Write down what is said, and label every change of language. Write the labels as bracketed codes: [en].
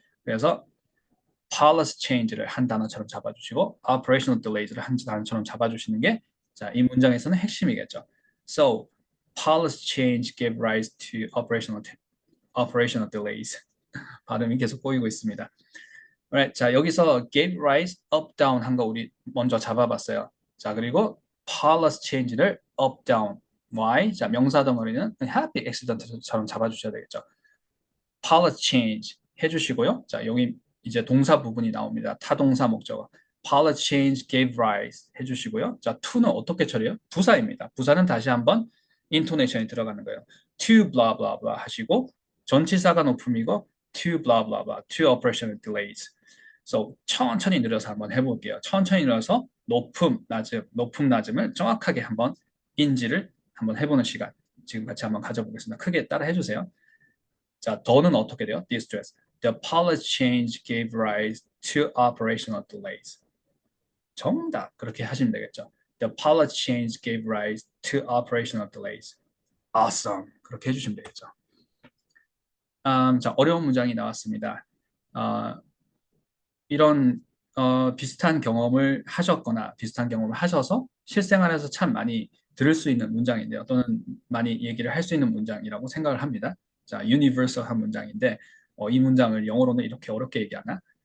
[ko] 그래서 policy change를 한 단어처럼 잡아주시고 operational delays를 한 단어처럼 잡아주시는 게 자, 이 문장에서는 핵심이겠죠. [en] So, policy change gave rise to operational delays. [ko] 발음이 계속 꼬이고 있습니다. Right, 자, 여기서 gave rise, up, down 한 거 우리 먼저 잡아봤어요. 자, 그리고 policy change를 up, down. [en] Why? [ko] 자, 명사 덩어리는 happy accident처럼 잡아주셔야 되겠죠. policy change 해주시고요. 자, 여기 이제 동사 부분이 나옵니다. 타동사 목적어. policy change gave rise 해주시고요. 자, to는 어떻게 처리해요? 부사입니다. 부사는 다시 한번 intonation이 들어가는 거예요. to blah blah blah 하시고 전치사가 높음이고 to blah blah blah, to operational delays. So 천천히 늘려서 한번 해볼게요. 천천히 늘려서 높음, 낮음, 높음, 낮음을 정확하게 한번 인지를 한번 해보는 시간 지금 같이 한번 가져보겠습니다. 크게 따라 해주세요. 자, 더는 어떻게 돼요? distress. [en] The policy change gave rise to operational delays. [ko] 정답. 그렇게 하시면 되겠죠. [en] The policy change gave rise to operational delays. Awesome. [ko] 그렇게 해주시면 되겠죠. 자, 어려운 문장이 나왔습니다. 어, 이런 비슷한 경험을 하셨거나 비슷한 경험을 하셔서 실생활에서 참 많이 들을 수 있는 문장인데요. 또는 많이 얘기를 할 수 있는 문장이라고 생각을 합니다. 자, 유니버설한 문장인데 이 문장을 영어로는 이렇게 어렵게 얘기하나?